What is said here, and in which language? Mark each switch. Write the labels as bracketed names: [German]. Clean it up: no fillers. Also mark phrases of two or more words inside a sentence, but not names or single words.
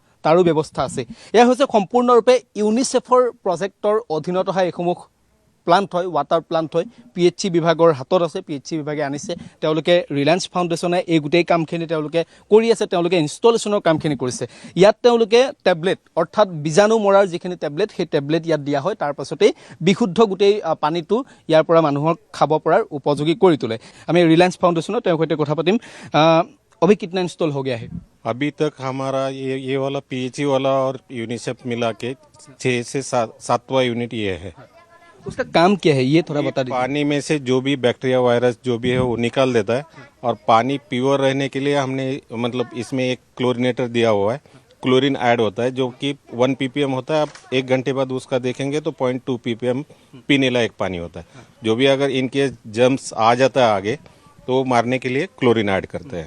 [Assamese] তাৰো ব্যৱস্থা আছে এয়া হৈছে সম্পূৰ্ণৰূপে ইউনিসেফৰ প্ৰজেক্টৰ অধীনত অহা এসমূহ প্লাণ্ট হয় ৱাটাৰ প্লাণ্ট হয় পিএইচচি বিভাগৰ হাতত আছে পিএইচচি বিভাগে আনিছে তেওঁলোকে ৰিলায়েন্স ফাউণ্ডেশ্যনে এই গোটেই কামখিনি তেওঁলোকে কৰি আছে তেওঁলোকে ইনষ্টলেশ্যনৰ কামখিনি কৰিছে ইয়াত তেওঁলোকে টেবলেট অৰ্থাৎ বীজাণু মৰাৰ যিখিনি টেবলেট সেই টেবলেট ইয়াত দিয়া হয় তাৰ পাছতেই বিশুদ্ধ গোটেই পানীটো ইয়াৰ পৰা মানুহক খাব পৰাৰ উপযোগী কৰি তোলে আমি ৰিলায়েন্স ফাউণ্ডেশ্যনৰ তেওঁৰ সৈতে কথা পাতিম [Hindi] अभी कितना इंस्टॉल हो गया है अभी तक हमारा ये वाला पीएचई वाला और यूनिसेफ मिला के 6 से 7वां यूनिट ये है उसका काम क्या है ये थोड़ा बता दीजिए पानी में से जो भी बैक्टीरिया वायरस जो भी है वो निकाल देता है और पानी प्योर रहने के लिए हमने मतलब इसमें एक क्लोरीनेटर दिया हुआ है क्लोरीन ऐड होता है जो कि 1 ppm होता है आप 1 घंटे बाद उसका देखेंगे तो 0.2 ppm पीने लायक पानी होता है जो भी अगर [English] in case germs [Hindi] आ जाता है आगे तो वो मारने के लिए क्लोरीन ऐड करते हैं